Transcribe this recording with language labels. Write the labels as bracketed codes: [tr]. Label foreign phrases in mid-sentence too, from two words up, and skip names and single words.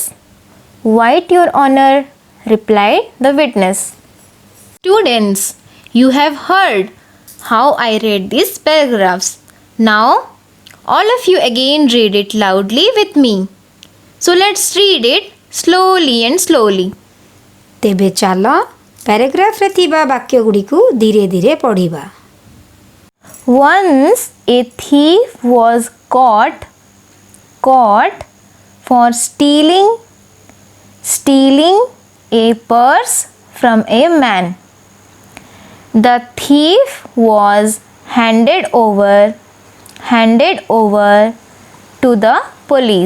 [en] "White, your honor," replied the witness. Students, you have heard how I read these paragraphs. Now, all of you again read it loudly with me. So let's read it slowly and slowly. [or] ତେବେ ଚାଲ ପ୍ୟାରାଗ୍ରାଫରେ ଥିବା ବାକ୍ୟଗୁଡ଼ିକୁ ଧୀରେ ଧୀରେ ପଢ଼ିବା। [en] Once a thief was caught for stealing a purse from a man. The thief was handed over to the police.